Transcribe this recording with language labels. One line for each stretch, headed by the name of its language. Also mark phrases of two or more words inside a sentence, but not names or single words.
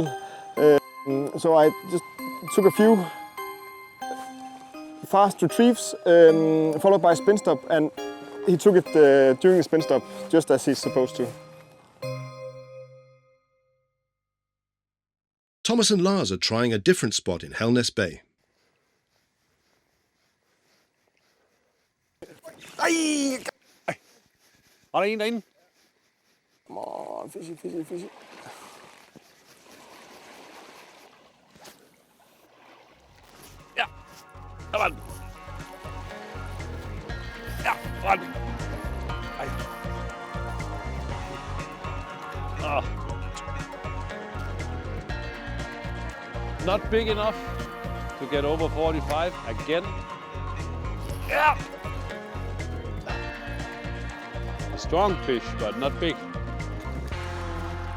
English: So I just took a few fast retrieves followed by a spin stop, and he took it during the spin stop just as he's supposed to. Thomas and Lars are trying a different spot in Helness Bay.
Danish: Var der en derinde?
English: Come on, fishy, fishy, fishy.
Danish: Ja, der var den. Ja, der var den. Ej. Ah.
English: Not big enough to get over 45 again. Yeah. A strong fish, but not big.